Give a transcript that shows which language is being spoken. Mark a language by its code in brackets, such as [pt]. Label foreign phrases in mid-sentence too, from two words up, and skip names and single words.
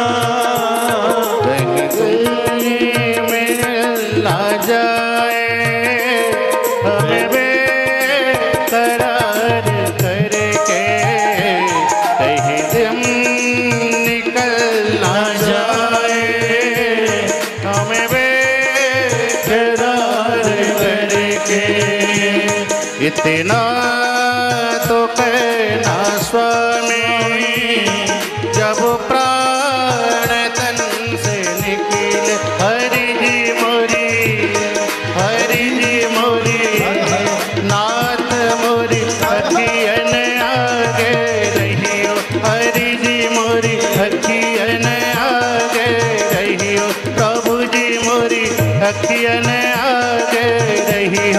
[hi] कहीं तुम मिल ना जाए, हमें बेकरार करके कहीं तुम निकल ना जाए, हमें बेकरार करके। इतना तो कहना स्वामी, जब प्राण तन से निकले। [bra] हरि जी मोरी, हरि जी मोरी, नाथ मोरी अखियन आगे रहियो। हरि जी मोरी अखियन आगे रहियो, प्रभु जी मोरी अखियन आगे रहियो।